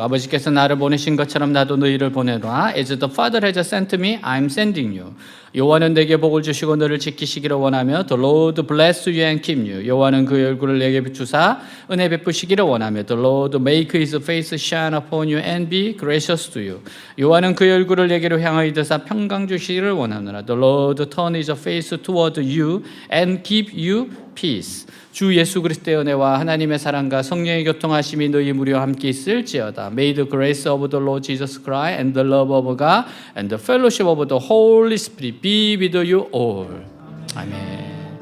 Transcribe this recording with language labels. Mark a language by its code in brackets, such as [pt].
[ko] 아버지께서 나를 보내신 것처럼 나도 너희를 보내노라. [en] As the Father has sent me, I am sending you. [ko] 여호와는 내게 복을 주시고 너를 지키시기를 원하며 [en] The Lord bless you and keep you. [ko] 여호와는 그 얼굴을 내게 비추사 은혜 베푸시기를 원하며 [en] The Lord make his face shine upon you and be gracious to you. [ko] 여호와는 그 얼굴을 내게로 향하여 드사 평강 주시기를 원하노라. [en] The Lord turn his face toward you and give you peace. [ko] 주 예수 그리스도의 은혜와 하나님의 사랑과 성령의 교통하심이 너희 무리와 함께 있을지어다. [en] May the grace of the Lord Jesus Christ and the love of God and the fellowship of the Holy Spirit be with you all. 아멘.